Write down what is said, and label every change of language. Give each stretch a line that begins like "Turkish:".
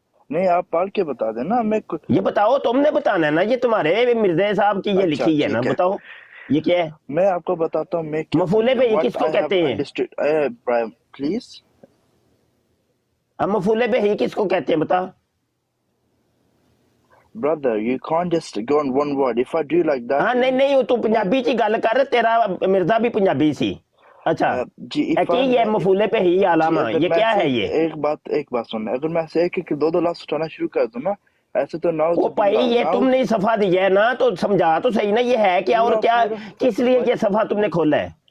Urdu: نہیں آپ پڑھ کے بتا دینا میں۔ یہ بتاؤ، تم نے بتانا ہے نا، یہ تمہارے مرزا صاحب کی یہ لکھی ہے نا، بتاؤ یہ کیا ہے؟ میں آپ کو بتاتا ہوں میں مفعول بہ کس کو کہتے ہیں؟ پلیز اب مفعول بہ کس کو کہتے ہیں بتا؟
English: brother you can't just go on one word if I do like that۔
Punjabi: ہاں نہیں تو پنجابی چ گل کر، تیرا مرزا بھی پنجابی سی۔
Urdu: اچھا یہ مفعول بہ علامہ یہ کیا ہے؟ یہ ایک بات سننا، اگر میں ایسے ایک دو لفظ اٹھانا شروع کر دوں نا ایسے تو نہ وہ بھائی یہ تم نے صفحہ دیا ہے نا، تو سمجھا تو صحیح نا یہ ہے کیا اور کیا، کس لیے یہ صفحہ تم نے کھولا ہے؟